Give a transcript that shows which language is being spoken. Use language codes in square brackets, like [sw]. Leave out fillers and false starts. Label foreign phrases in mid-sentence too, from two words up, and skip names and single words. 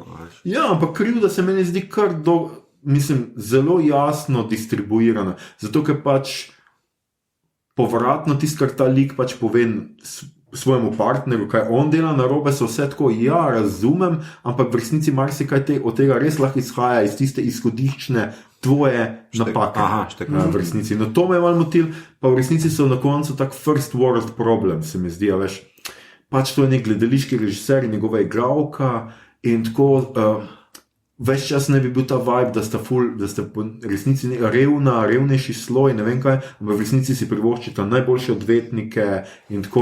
[sl] Ja, ampak krivda se meni zdi kar zelo jasno distribuirana, zato ker pač povratno tisto, kar ta lik pač pove svojemu partnerju, kaj on dela narobe, so vse tako, ja, razumem, ampak v resnici marsikaj od tega res lahko izhaja iz tiste izhodiščne tvoje napake. V resnici. No, to me je malo motil, pa v resnici so na koncu tak [en] first world problem, [sl] se mi zdi, veš. Pač to je nek gledališki režiser in njegova igralka in tako ves čas ne bi bil ta vibe, da sta po resnici revnejši sloj, ne vem kaj, ampak v resnici si privoščita najboljše odvetnike in tako.